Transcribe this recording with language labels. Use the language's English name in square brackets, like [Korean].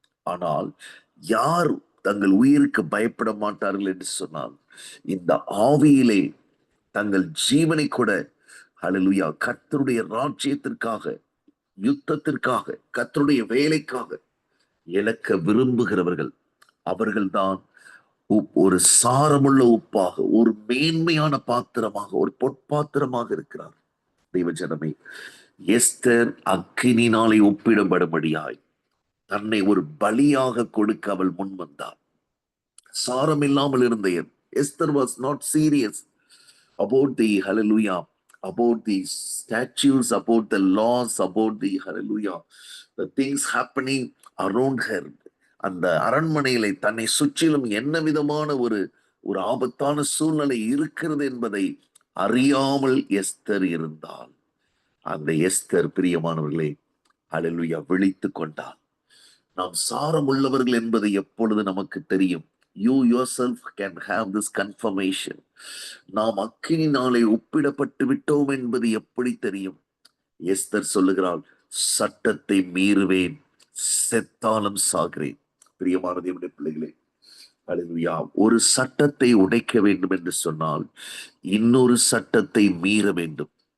[Tamil] ஆனால் யார் தங்கள் உயிருக்கு பயப்பட மாட்டார்கள் என்று சொன்னால், இந்த ஆவியிலே தங்கள் ஜீவனை கூட ஹல்லேலூயா கர்த்தருடைய ராஜ்யத்திற்காக, யுத்தத்திற்காக, கர்த்தருடைய வேலைக்காக இழக்க விரும்புகிறவர்கள், அவர்கள்தான் ஒரு சாரமுள்ள உப்பாக, ஒரு மேன்மையான பாத்திரமாக, ஒரு பொற்பாத்திரமாக இருக்கிறார். தெய்வ ஜனமே, எஸ்தர் அக்கினினாலே ஒப்பிடப்படும்படியாய் தன்னை ஒரு பலியாக கொடுக்க அவள் முன் வந்தாள். சாரம் இல்லாமல் இருந்த [English] Esther was not serious about the hallelujah, about the statutes, about the laws, about the hallelujah, the things happening around her. [Tamil] அந்த அரண்மனையிலே தன்னை சுற்றிலும் என்ன விதமான ஒரு ஒரு ஆபத்தான சூழ்நிலை இருக்கிறது என்பதை அறியாமல் எஸ்தர் இருந்தால், அந்த எஸ்தர் பிரியமானவர்களே ஹல்லேலூயா விழித்து கொண்டாள். நாம் சாரம் உள்ளவர்கள் என்பது எப்பொழுது நமக்கு தெரியும்? [English] You yourself can have this confirmation. [Tamil] நாம் அக்கினினாலே ஒப்பிடப்பட்டு விட்டோம் என்பது எப்படி தெரியும்? எஸ்தர் சொல்லுகிறாள், சட்டத்தை மீறுவேன், செத்தாலும் சாகிறேன். பிரியமான தேவனுடைய பிள்ளைகளே, ஹல்லேலூயா, ஒரு சட்டத்தை உடைக்க வேண்டும் என்று சொன்னால் இன்னொரு சட்டத்தை மீற வேண்டும்.